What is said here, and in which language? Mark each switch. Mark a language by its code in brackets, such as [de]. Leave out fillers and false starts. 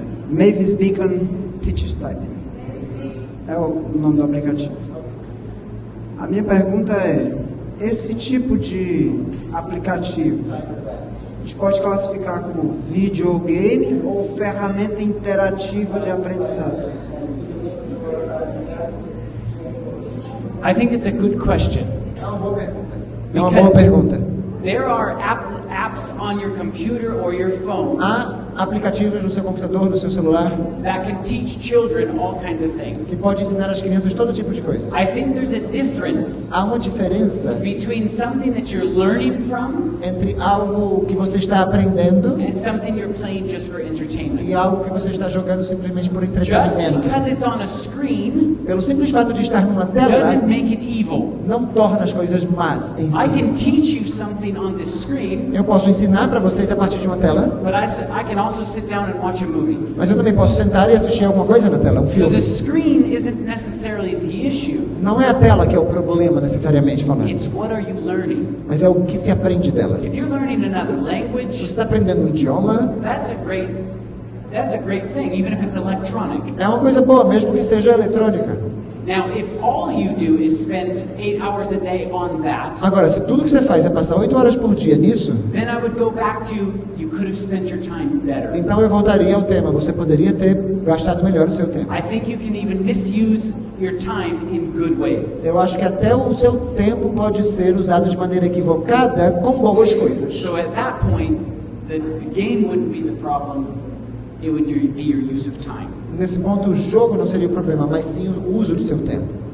[pt] Mavis Beacon Teachers Typing é o nome do aplicativo. A minha pergunta é: esse tipo de aplicativo a gente pode classificar como videogame ou ferramenta interativa de aprendizado? [en] I think it's a good question. [pt] É uma boa pergunta. É uma boa pergunta. [en] There are apps on your computer or your phone [pt] Há aplicativos no seu computador, no seu celular, [en] that can teach children all kinds of [pt] que [en] things. [pt] pode ensinar às crianças todo tipo de coisas. [en] I think there's a difference [pt] Há uma diferença [en] between something that you're learning from [pt] entre algo que você está aprendendo [en] and something you're playing just for entertainment. [pt] e algo que você está jogando simplesmente por [en] Just [pt] entretenimento. [en] because it's on a screen [pt] Pelo simples fato de estar numa tela, [en] doesn't make it evil. [pt] não torna as coisas más em [en] I [pt] si. [en] can teach you something on this screen, [pt] Eu posso ensinar para vocês a partir de uma tela, [en] but I can also sit down and watch a movie. [pt] mas eu também posso sentar e assistir alguma coisa na tela, um [en] So [pt] filme. [en] the screen isn't necessarily the issue. [pt] Não é a tela que é o problema, necessariamente falando, [en] It's what are you learning? [pt] mas é o que se aprende dela. [en] If you're learning another [pt] Você [en] language, [pt] está aprendendo um idioma, [en] that's a great thing, even if it's electronic. [pt] é uma coisa boa, mesmo que seja eletrônica. [en] Now, if all you do is spend 8 hours a day on that, [pt] Agora, se tudo que você faz é passar 8 horas por dia nisso, [en] then I would go back to you could have spent your time better. [pt] então eu voltaria ao tema. Você poderia ter gastado melhor o seu tempo. [en] I think you can even misuse your time in good ways. [pt] Eu acho que até o seu tempo pode ser usado de maneira equivocada com boas coisas. [en] So at that point, the game wouldn't be the problem, it would be your use of time. [pt] Nesse ponto, o jogo não seria o problema, mas sim o uso do seu tempo.